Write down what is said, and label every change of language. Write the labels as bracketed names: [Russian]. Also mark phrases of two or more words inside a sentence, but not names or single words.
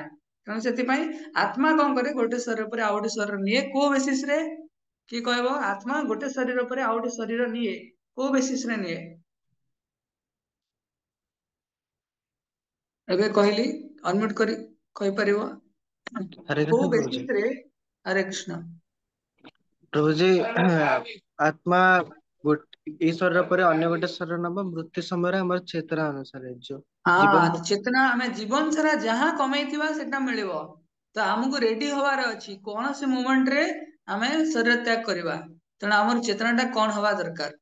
[Odia] ତେଣୁ ସେଥିପାଇଁ ଆତ୍ମା କଣ କରେ, ଗୋଟେ ଶରୀର ପରେ ଆଉ ଗୋଟେ ଶରୀର ନିଏ। କୋଉ ବେସିସ ରେ? କିଏ କହିବ ଆତ୍ମା ଗୋଟେ ଶରୀର ପରେ ଆଉ ଗୋଟେ ଶରୀର ନିଏ, କୋଉ ବେସିସ ରେ ନିଏ? ଏବେ କହିଲି, ଅନମ୍ୟୁଟ କରି କହିପାରିବ हरे କୋଉ କୃଷ୍ଣ ପ୍ରଭୁ ଜୀ। ବେସିସ ରେ? ହରେ କୃଷ୍ଣ। ପ୍ରଭୁ ଜୀ ଆତ୍ମା ଏଇ ଶରୀର ପରେ ଅନ୍ୟ ଗୋଟେ ଶରୀର ନବ ମୃତ୍ୟୁ ସମୟରେ ଆମର ଚେତନା ଅନୁସାରେ ଯୋଉ ଜୀବନ ହଁ, ଚେତନା ଆମେ ଜୀବନ ସାରା ଯାହା କମେଇଥିବା ସେଟା ମିଳିବ। ତ ଆମକୁ ରେଡି ହବାର ଅଛି, କୌଣସି ମୁମେଣ୍ଟରେ ଆମେ ଶରୀର ତ୍ୟାଗ କରିବା। ତେଣୁ ଆମର ଚେତନା ଟା କଣ ହବା ଦରକାର?